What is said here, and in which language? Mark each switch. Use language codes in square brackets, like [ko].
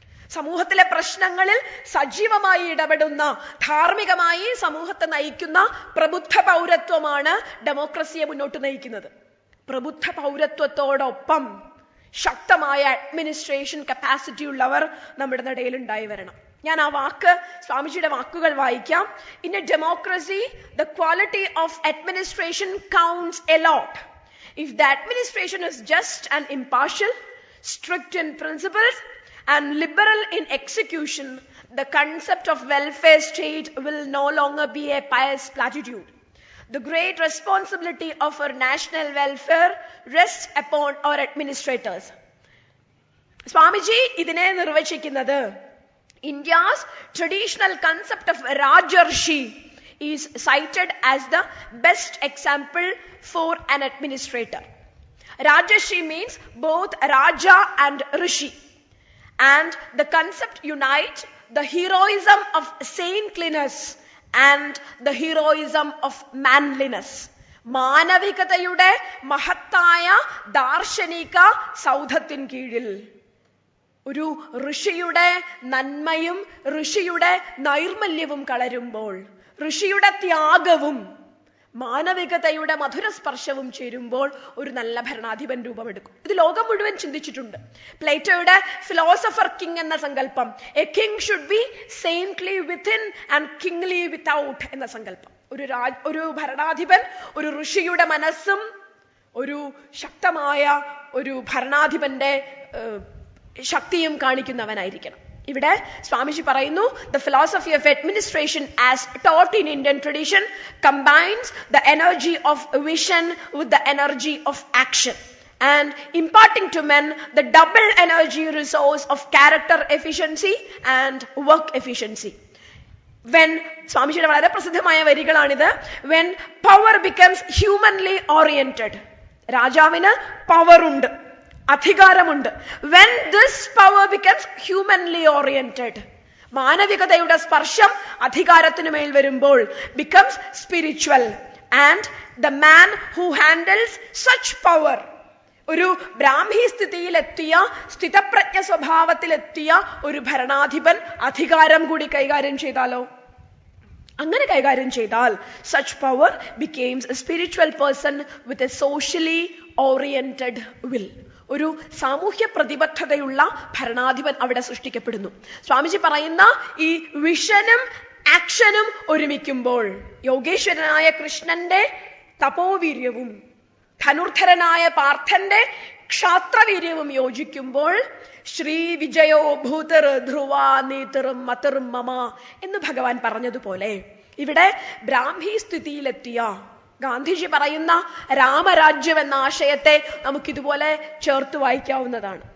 [ml] സമൂഹത്തിലെ പ്രശ്നങ്ങളിൽ സജീവമായി ഇടപെടുന്ന, ധാർമ്മികമായി സമൂഹത്തെ നയിക്കുന്ന പ്രബുദ്ധ പൗരത്വമാണ് ഡെമോക്രസിയെ മുന്നോട്ട് നയിക്കുന്നത്. പ്രബുദ്ധ പൗരത്വത്തോടൊപ്പം ശക്തമായ അഡ്മിനിസ്ട്രേഷൻ കപ്പാസിറ്റി ഉള്ളവർ നമ്മുടെ ഇടയിൽ ഉണ്ടായി വരണം. ഞാൻ ആ വാക്ക്, സ്വാമിജിയുടെ വാക്കുകൾ വായിക്കാം. [en] In a democracy the quality of administration counts a lot. If the administration is just and impartial, strict in principles and liberal in execution, the concept of welfare state will no longer be a pious platitude. The great responsibility of our national welfare rests upon our administrators. [ml] Swamiji idine nirvachikunathu, [en] India's traditional concept of Rajarshi is cited as the best example for an administrator. Rajarshi means both Raja and Rishi. And the concept unites the heroism of saintliness and the heroism of manliness. [ml] മാനവികതയുടെ മഹത്തായ ദാർശനിക സൗധത്തിൻ കീഴിൽ ഒരു ഋഷിയുടെ നന്മയും ഋഷിയുടെ നൈർമല്യവും കളരുമ്പോൾ, ഋഷിയുടെ ത്യാഗവും മാനവികതയുടെ മധുരസ്പർശവും ചേരുമ്പോൾ ഒരു നല്ല ഭരണാധിപൻ രൂപമെടുക്കും. ഇത് ലോകം മുഴുവൻ ചിന്തിച്ചിട്ടുണ്ട്. പ്ലേറ്റോയുടെ ഫിലോസഫർ കിങ് എന്ന സങ്കല്പം, [en] a king should be saintly within and kingly without [ml] എന്ന സങ്കല്പം. ഒരു ഭരണാധിപൻ ഒരു ഋഷിയുടെ മനസ്സും ഒരു ശക്തമായ ഒരു ഭരണാധിപന്റെ ശക്തിയും കാണിക്കുന്നവനായിരിക്കണം. ഇവിടെ സ്വാമിജി പറയുന്നു, [en] the philosophy of administration as taught in Indian tradition combines the energy of vision with the energy of action and imparting to men the double energy resource of character efficiency and work efficiency. [ml] When സ്വാമിജിയുടെ വളരെ പ്രസിദ്ധമായ വരികളാണിത്. [en] when power becomes humanly oriented, [ml] രാജാവിന് power ഉണ്ട്, അധികാരമുണ്ട്. [en] when this power becomes humanly oriented, [ml] മാനവികതയുടെ സ്പർശം അധികാരത്തിന് മേൽ വരുമ്പോൾ [en] becomes spiritual, and the man who handles such power, [ml] ഒരു ബ്രാഹ്മി സ്ഥിതിയിലെത്തിയ സ്ഥിതപ്രജ്ഞ സ്വഭാവത്തിലെത്തിയ ഒരു ഭരണാധിപൻ അധികാരം കൂടി കൈകാര്യം ചെയ്താലോ, അങ്ങനെ കൈകാര്യം ചെയ്താൽ [en] such power becomes a spiritual person with a socially oriented will. [ml] ഒരു സാമൂഹ്യ പ്രതിബദ്ധതയുള്ള ഭരണാധിപൻ അവിടെ സൃഷ്ടിക്കപ്പെടുന്നു. സ്വാമിജി പറയുന്ന ഈ വിഷനും ആക്ഷനും ഒരുമിക്കുമ്പോൾ യോഗേശ്വരനായ കൃഷ്ണന്റെ തപോവീര്യവും ധനുർധരനായ പാർത്ഥന്റെ ക്ഷാത്രവീര്യവും യോജിക്കുമ്പോൾ [sa] ശ്രീ വിജയോ ഭൂതർ ധ്രുവ നീതിർ മതിർ മമ [ml] എന്ന് ഭഗവാൻ പറഞ്ഞതുപോലെ ഇവിടെ ബ്രാഹ്മി സ്ഥിതിയിലെത്തിയ ഗാന്ധിജി പറയുന്ന രാമരാജ്യം എന്ന ആശയത്തെ നമുക്കിതുപോലെ ചേർത്ത് വായിക്കാവുന്നതാണ്.